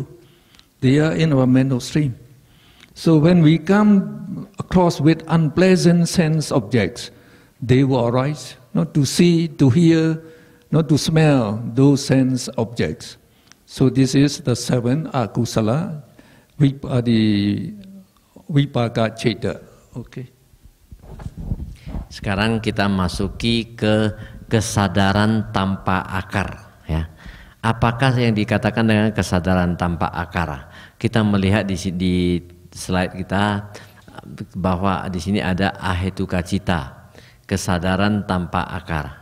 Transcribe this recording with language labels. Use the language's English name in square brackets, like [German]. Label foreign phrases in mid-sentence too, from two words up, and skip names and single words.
[English] They are in our mental stream. So when we come across with unpleasant sense objects, they will arise, to see, to hear, to smell those sense objects. So this is the 7 akusala, the [Pali] vipaka citta. [English] Okay. [Indonesian] Sekarang kita masuki ke kesadaran tanpa akar, ya. Apakah yang dikatakan dengan kesadaran tanpa akar? Kita melihat di slide kita bahwa di sini ada [Pali] ahetuka citta, [Indonesian] kesadaran tanpa akar.